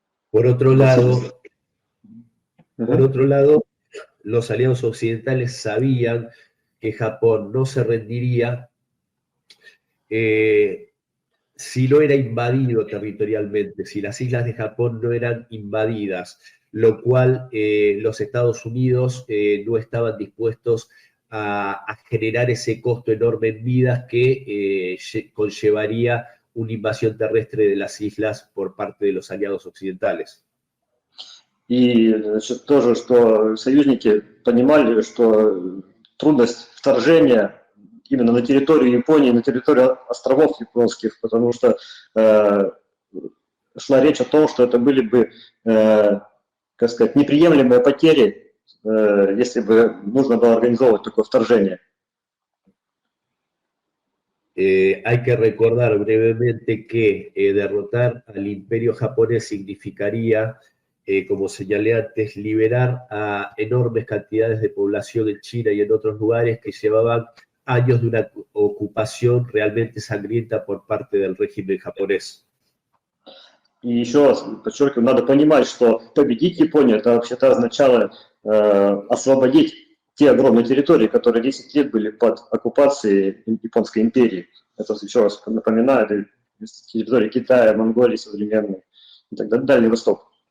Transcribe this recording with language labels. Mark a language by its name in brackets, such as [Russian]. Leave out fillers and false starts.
[Spanish] Por otro lado, los aliados occidentales sabían que Japón no se rendiría si no era invadido territorialmente, si las islas de Japón no eran invadidas, lo cual los Estados Unidos no estaban dispuestos a generar ese costo enorme en vidas que conllevaría una invasión terrestre de las islas por parte de los aliados occidentales. [Russian] И значит, тоже, что союзники понимали, что трудность вторжения именно на территорию Японии, на территорию островов японских, потому что шла речь о том, что это были бы, как сказать, неприемлемые потери, если бы нужно было организовывать такое вторжение. [Spanish] Hay que recordar brevemente que derrotar al imperio japonés significaría, como señalé antes, liberar a enormes cantidades de población en China y en otros lugares que llevaban años de una ocupación realmente sangrienta por parte del régimen japonés. [Russian] И еще раз подчеркиваю, надо понимать, что победить Японию, это вообще-то означало освободить те огромные территории, которые 10 лет были под оккупацией Японской империи. это еще раз напоминаю, это территория Китая, Монголии современной и так далее, Дальний Восток.